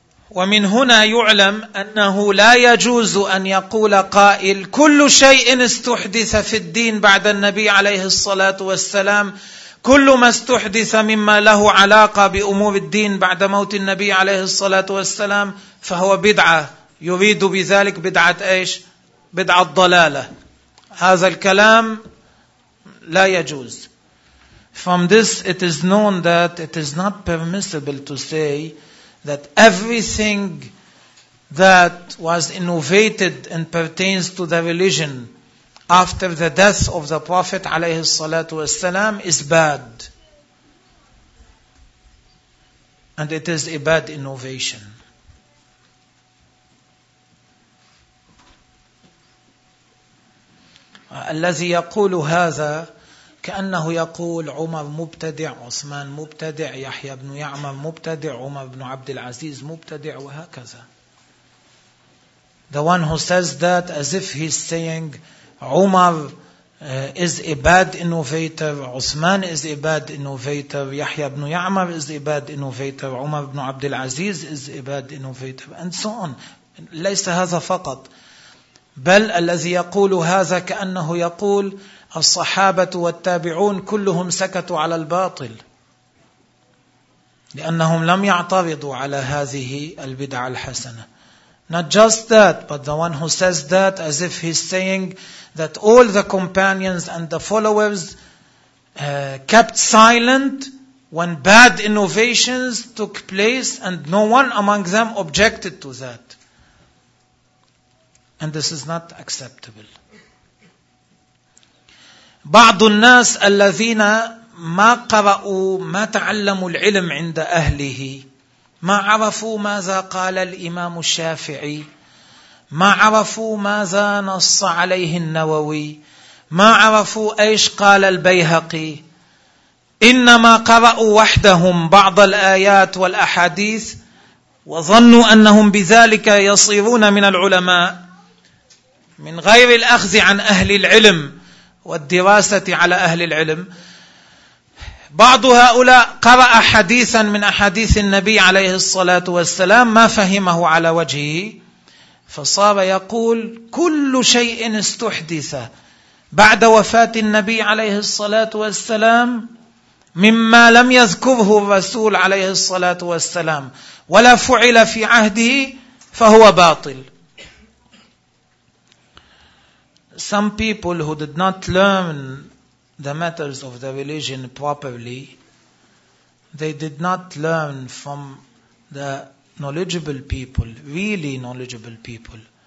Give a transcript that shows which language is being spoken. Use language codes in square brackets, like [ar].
[ar] ومن هنا يعلم أنه لا يجوز أن يقول قائل كل شيء استحدث في الدين بعد النبي عليه الصلاة والسلام, كل ما استحدث مما له علاقة بأمور الدين بعد موت النبي عليه الصلاة والسلام فهو بدعة. يريد بذلك بدعة إيش؟ بدعة ضلالة. هذا الكلام لا يجوز. [en] From this it is known that it is not permissible to say that everything that was innovated and pertains to the religion after the death of the Prophet [ar] عليه الصلاة والسلام [en] is bad. And it is a bad innovation. [ar] الذي يقول هذا كأنه يقول عمر مبتدع, عثمان مبتدع, يحيى بن يعمر مبتدع, عمر بن عبد العزيز مبتدع, وهكذا. [en] The one who says that as if he's saying عمر is a bad innovator, عثمان is a bad innovator, يحيى بن يعمر is a bad innovator, عمر بن عبد العزيز is a bad innovator, and so on. [ar] ليس هذا فقط. بل الذي يقول هذا كأنه يقول الصحابة والتابعون كلهم سكتوا على الباطل، لأنهم لم يعترضوا على هذه البدعة الحسنة. [en] Not just that, but the one who says that as if he's saying that all the companions and the followers kept silent when bad innovations took place and no one among them objected to that. And this is not acceptable. [ar] بعض الناس الذين ما قرأوا ما تعلموا العلم عند أهله، ما عرفوا ماذا قال الإمام الشافعي، ما عرفوا ماذا نص عليه النووي، ما عرفوا أيش قال البيهقي، إنما قرأوا وحدهم بعض الآيات والأحاديث وظنوا أنهم بذلك يصيرون من العلماء من غير الأخذ عن أهل العلم والدراسة على أهل العلم. بعض هؤلاء قرأ حديثا من أحاديث النبي عليه الصلاة والسلام ما فهمه على وجهه، فصار يقول كل شيء استحدث بعد وفاة النبي عليه الصلاة والسلام مما لم يذكره الرسول عليه الصلاة والسلام ولا فعل في عهده فهو باطل. [en] Some people who did not learn the matters of the religion properly, they did not learn from the knowledgeable people, really knowledgeable people.